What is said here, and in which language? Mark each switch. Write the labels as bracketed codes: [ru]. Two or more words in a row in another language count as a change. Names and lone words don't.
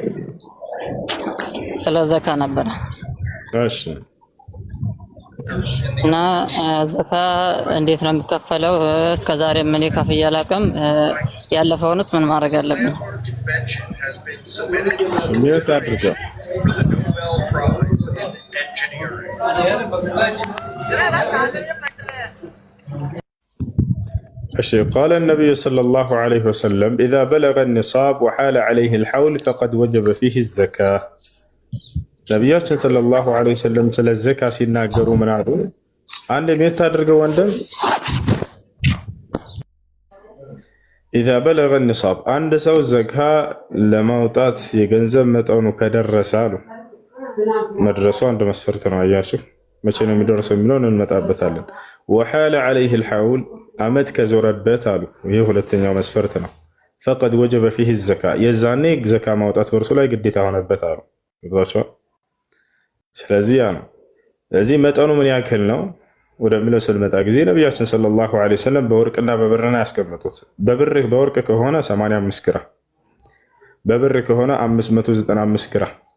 [am] ስለ ዘካ ነበር። እሺ እና ዘካ እንዴት ነው የሚከፈለው? እስከዛሬ ምን ከፍዬ አላውቅም። ያለፈውንስ ምን ማድረግ አለብን? ስሜት አድርገው [ar] قال النبي صلى الله عليه وسلم إذا بلغ النصاب وحال عليه الحول فقد وجب فيه الزكاة. [am] ነቢያችን [ar] صلى الله عليه وسلم [am] ስለ ዘካ ሲናገሩ ምን አሉ? አንድ የሚታደርገው ወንድም [ar] إذا بلغ النصاب [am] አንድ ሰው ዘካ ለማውጣት የገንዘብ መጠኑ ከደረሰ አሉ። መድረሱ አንድ መስፈርት ነው። አያችሁ መቼ ነው የሚደርሰው የሚለውን እንመጣበታለን። [ar] وحال عليه الحول [am] አመት ከዞረበት አሉ። ይህ ሁለተኛው መስፈርት ነው። [ar] فقد وجب فيه الزكاة [am] የዛኔ ዘካ ማውጣት በእርሱ ላይ ግዴታ ሆነበት አሉ። ስለዚህ ያ ነው። ስለዚህ መጠኑ ምን ያክል ነው ወደሚለው ስንመጣ ጊዜ ነቢያችን [ar] صلى الله عليه وسلم [am] በወርቅና በብርና ያስቀመጡት። በወርቅ ከሆነ 85 ግራም፣ በብር ከሆነ 595 ግራም።